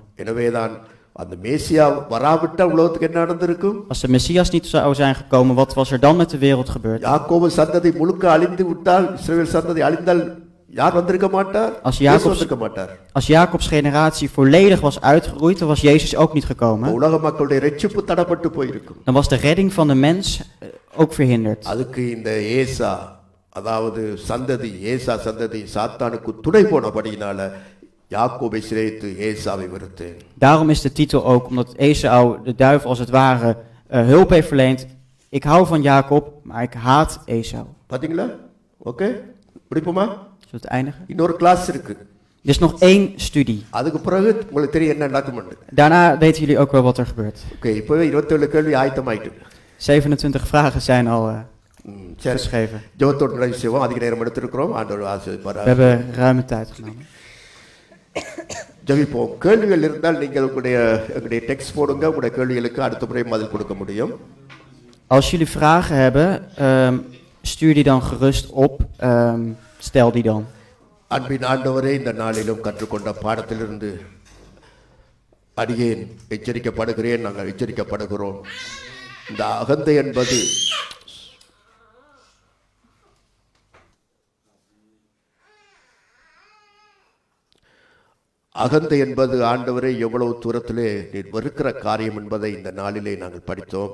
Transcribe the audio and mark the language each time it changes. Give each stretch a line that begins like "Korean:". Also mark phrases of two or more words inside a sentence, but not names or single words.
Tamil: எனவேதான் அந்த மேசியா வராவிட்டால் உலகத்துக்கு என்ன நடந்திருக்கும்?
Dutch: Als de Messias niet zou zijn gekomen, wat was er dan met de wereld gebeurd?
Tamil: யாக்கோபு சந்ததி முழுக்க அழிந்து விட்டால், இஸ்ரவேல் சந்ததி அழிந்தால் யார் வந்திருக்க மாட்டார்?
Dutch: Als Jacobs generatie volledig was uitgeroeid, dan was Jezus ook niet gekomen.
Tamil: உலக மக்களுடைய இரட்சிப்பு தடைப்பட்டு போயிருக்கும்.
Dutch: Dan was de redding van de mens ook verhinderd.
Tamil: அதுக்கு இந்த ஏசா, அதாவது சந்ததி, ஏசா சந்ததி சாத்தானுக்கு துணை போனபடியினால யாக்கோபை சிறைத்து ஏசாவை வெறுத்தேன்.
Dutch: Daarom is de titel ook, omdat Esau de duivel als het ware hulp heeft verleend. Ik hou van Jacob, maar ik haat Esau.
Tamil: பாத்தீங்களா? ஓகே, முடிப்போமா?
Dutch: Zullen we het eindigen?
Tamil: இன்னொரு கிளாஸ் இருக்கு.
Dutch: Er is nog 1 studie.
Tamil: அதுக்கு பிறகு உங்களுக்கு தெரியும் என்ன நடக்கும்னு.
Dutch: Daarna weten jullie ook wel wat er gebeurt.
Tamil: ஓகே, இப்போவே 27 கேள்வி ஆயத்தமாயிட்டு.
Dutch: 27 vragen zijn al geschreven.
Tamil: ஜெபத்தோடு நிறைவு செய்வோம். அதிக நேரம் எடுத்திருக்கிறோம். ஆண்டவர் ஆசீர்வதிப்பார்.
Dutch: We hebben ruime tijd genomen.
Tamil: ஜெபிப்போம். கேள்விகள் இருந்தால் நீங்கள் உங்களுடைய டெக்ஸ்ட் போடுங்க. உங்களுடைய கேள்விகளுக்கு அடுத்த முறை பதில் கொடுக்க முடியும்.
Dutch: Als jullie vragen hebben, stuur die dan gerust op. Stel die dan.
Tamil: அன்பின் ஆண்டவரே, இந்த நாளிலும் கற்றுக்கொண்ட பாடத்திலிருந்து அடியேன் எச்சரிக்கப்படுகிறேன், நாங்கள் எச்சரிக்கப்படுகிறோம். இந்த அகந்தை என்பது ஆண்டவரே எவ்வளவு தூரத்திலே நீர் வெறுக்கிற காரியம் என்பதை இந்த நாளிலே நாங்கள் படித்தோம்.